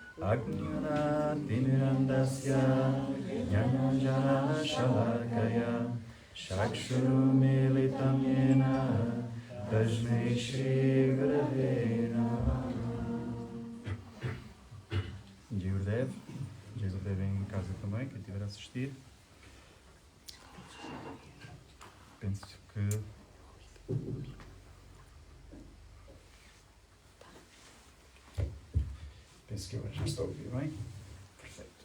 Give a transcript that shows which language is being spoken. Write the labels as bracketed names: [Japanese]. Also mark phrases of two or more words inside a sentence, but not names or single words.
[Sanskrit] अज्ञान तिमिरान्धस्य ज्ञानाञ्जन शलाकया चक्षुरुन्मीलितं येन तस्मै श्री गुरवे नमः. [Portuguese] Gurdev em casa também, quem estiver a assistir. Penso que eu já estou a ouvir bem. Perfeito.